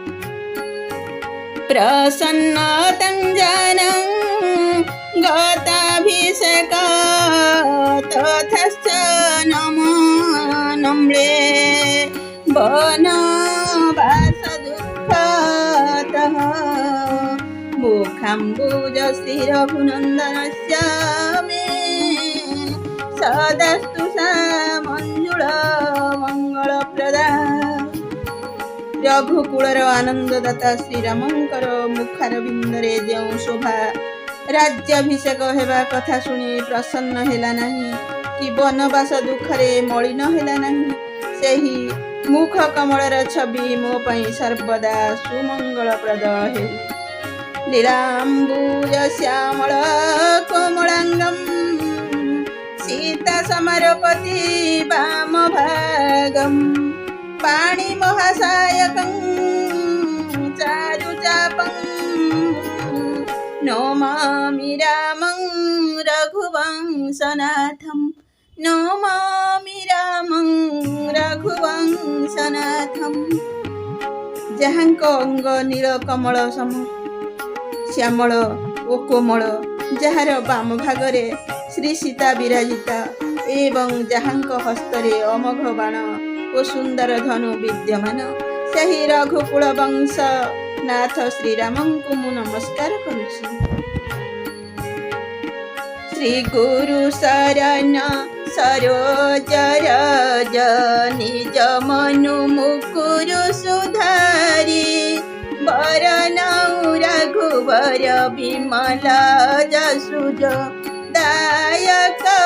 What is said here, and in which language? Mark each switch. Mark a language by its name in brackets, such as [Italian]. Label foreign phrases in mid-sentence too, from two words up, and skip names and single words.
[Sanskrit] प्रसन्नतं जानं गताभिषेक तथश्च नमो नम्रे वनवास दुःखतः मुखाम्बुज स्थिरभुनन्दनस्य मे सदास्तु सा मञ्जुळ मङ्गलप्रदा। [Odia] ରଘୁକୁଳର ଆନନ୍ଦଦାତା ଶ୍ରୀରାମଙ୍କର ମୁଖାର ବିନ୍ଦରେ ଯୋ ଶୋଭା ରାଜ୍ୟାଭିଷେକ ହେବା କଥା ଶୁଣୀ ପ୍ରସନ୍ନ ହେଲା ନାହି କି ବନବାସ ଦୁଖରେ ମଳିନ ହେଲା ନାହି। ସେହି ମୁଖ କମଳର ଛବି ମୋ ପଇ ସର୍ବଦା ସୁମଙ୍ଗଳପ୍ରଦ ହେଉ। [Sanskrit] लीलाम्बुज श्यामल कोमलांगम सीता समरपति वाम भागम पाणि महासायकं चारुचापं नमामि रामं रघुवंशनाथं नमामि रामं रघुवंशनाथं। [Odia] ଯହାଙ୍କ ଅଙ୍ଗ ନୀଳ କମଳ ସମ ଶ୍ୟାମଳ ଓ କୋମଳ, ଯହାର ବାମ ଭାଗରେ ଶ୍ରୀ ସୀତା ବିରାଜିତା ଏବଂ ଯହାଙ୍କ ହସ୍ତରେ ଅମୋଘ ବାଣ ଓ ସୁନ୍ଦର ଧନୁ ବିଦ୍ୟମାନ, ସହି ରଘୁକୁଳ ବଂଶ ନାଥ ଶ୍ରୀରାମଙ୍କୁ ମୁ ନମସ୍କାର କରୁଛି। [Awadhi] श्री गुरु शरण सरोज रज निज मनु मुकुरु सुधारी वरनौ रघुवर विमल जसुज दायक